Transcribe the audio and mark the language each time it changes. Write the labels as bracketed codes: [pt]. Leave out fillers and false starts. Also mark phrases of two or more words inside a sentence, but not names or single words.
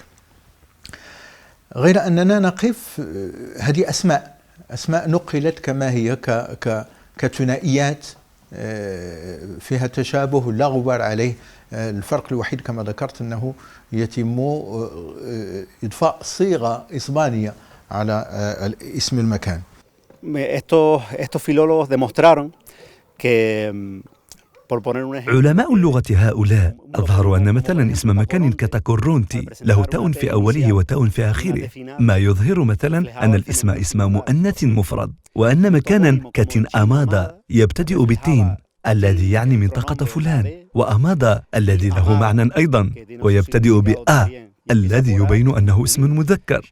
[ar] غير أننا نقف هذه أسماء نقلت كما هي كثنائيات فيها تشابه لا غبار عليه. الفرق الوحيد كما ذكرت أنه يتم إضفاء صيغة إسبانية على اسم المكان. [es] Estos filólogos demostraron que [ar] علماء اللغة هؤلاء أظهروا أن مثلا اسم مكان كتاكورونتي له تاء في أوله وتاء في آخره، ما يظهر مثلا أن الاسم اسم مؤنث مفرد، وأن مكانا كتين أمادا يبتدئ بالتين الذي يعني منطقة فلان، وأمادا الذي له معنى أيضا ويبتدئ بآ الذي يبين أنه اسم مذكر.